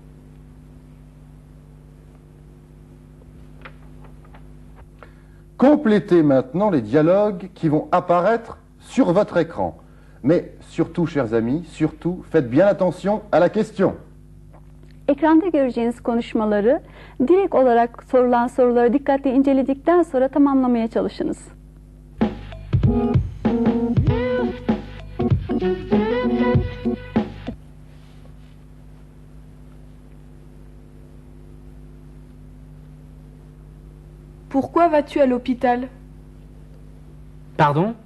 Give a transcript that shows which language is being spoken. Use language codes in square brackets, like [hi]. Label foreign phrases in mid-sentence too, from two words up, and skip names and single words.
[fr] Complétez maintenant les dialogues qui vont apparaître sur votre écran. Mais surtout, chers amis, surtout, faites bien attention à la question. [tr] Ekranda göreceğiniz konuşmaları direkt olarak sorulan soruları dikkatli inceledikten sonra tamamlamaya çalışınız. [fr] Pourquoi vas-tu à l'hôpital? Pardon?